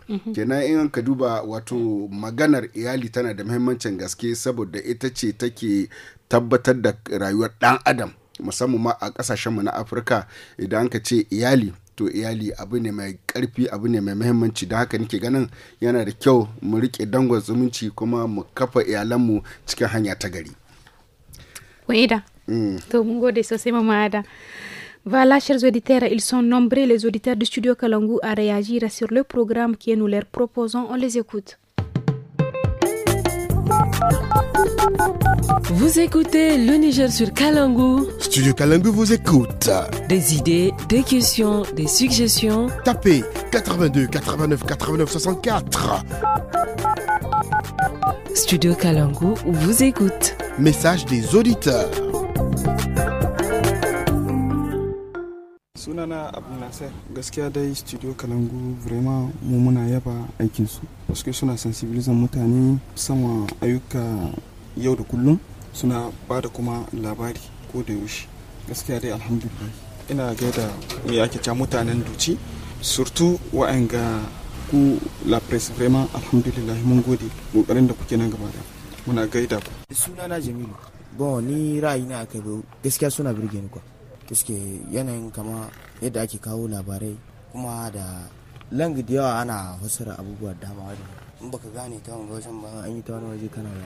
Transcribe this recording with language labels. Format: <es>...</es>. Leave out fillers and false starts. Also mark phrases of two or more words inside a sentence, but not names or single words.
<ha>Kenan in ka duba, wato maganar iyali tana da muhimmancin gaske, saboda ita ce take tabbatar da rayuwar ɗan adam, musamman ma a ƙasashenmu na Afirka. Idan ka ce iyali, to iyali abu ne mai ƙarfi, abu ne mai muhimmanci. Don haka nake ganin yana da kyau mu riƙe dangon zumunci, kuma mu kafa iyalanmu cikin hanya ta gari. Wa'ida, to mun gode sosai Mama Ada.</ha> <fr>Voilà, chers auditeurs, ils sont nombreux les auditeurs du studio Kalangu à réagir sur le programme que nous leur proposons. On les écoute. Vous écoutez le Niger sur Kalangu. Studio Kalangu vous écoute. Des idées, des questions, des suggestions. Tapez 82 89 89 64. Studio Kalangu vous écoute. Message des auditeurs.</fr> <ha>Sunana Abu Nasser, gaskiya dai Studio Kalangu vraiment mu muna yaba aikinsu,</ha> <fr>parce que</fr> <ha>suna sensibilizan mutane sama ayyuka yau da kullum, suna ba da kuma labari ko da yaushe. Gaskiya dai alhamdulillah ina gaida me ake cewa mutanen Duci, surtout wa'anga ku</ha> <fr>la presse,</fr> <ha>vraiment alhamdulillah mun gode kokarin da kuke nan gaba da muna gaida ku. Sunana Jamilu, bon ni ra'ayina akai gaskiya suna birge ni kwa, gaske yanayin kama yadda ake kawo labarai, kuma da langi da yawa ana fasara abubuwa dama wajen in baka gane ta wani wajen ba an yi ta wani waje kana gane.</ha>